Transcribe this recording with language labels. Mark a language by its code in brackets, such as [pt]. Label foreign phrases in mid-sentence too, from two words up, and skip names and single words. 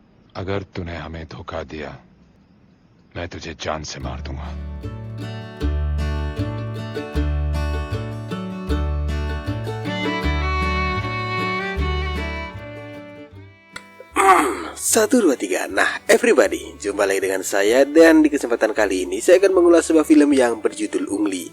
[hi] अगर तूने हमें धोखा दिया, मैं तुझे जान से मार दूंगा. [id] Satu, dua, tiga. Nah, everybody, jumpa lagi dengan saya. Dan di kesempatan kali ini saya akan mengulas sebuah film yang berjudul Ungli.